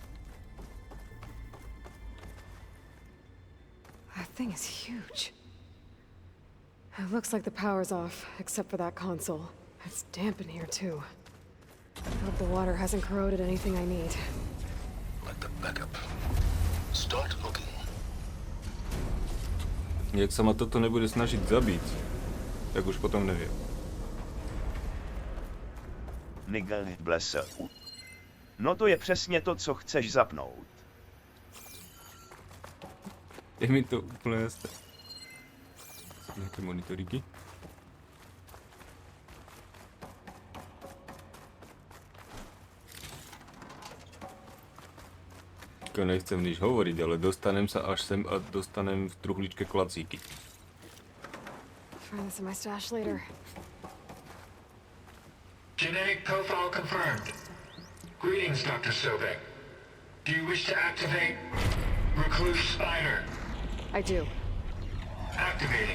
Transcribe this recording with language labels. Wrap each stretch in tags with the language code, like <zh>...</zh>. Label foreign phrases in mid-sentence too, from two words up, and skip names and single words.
<en>That thing is huge. It looks like the power's off, except for that console. It's damp in here, too. I hope the water hasn't corroded anything I need. Like the backup. Start looking.</en> <sk>Jak sa ma toto nebude snažiť zabiť, tak už potom neviem. Nigel Blesser.</sk> <cs>No to je přesně to, co chceš zapnout.</cs> <sk>Je mi to úplne jasné. Nejaké monitoríky. Nechcem nič hovoriť, ale dostanem sa až sem a dostanem v truhličke klacíky.</sk> <en>Try this in my stash later. Genetic profile confirmed. Greetings, Dr. Sobek. Do you wish to activate Recluse Spider? I do. Activating.</en>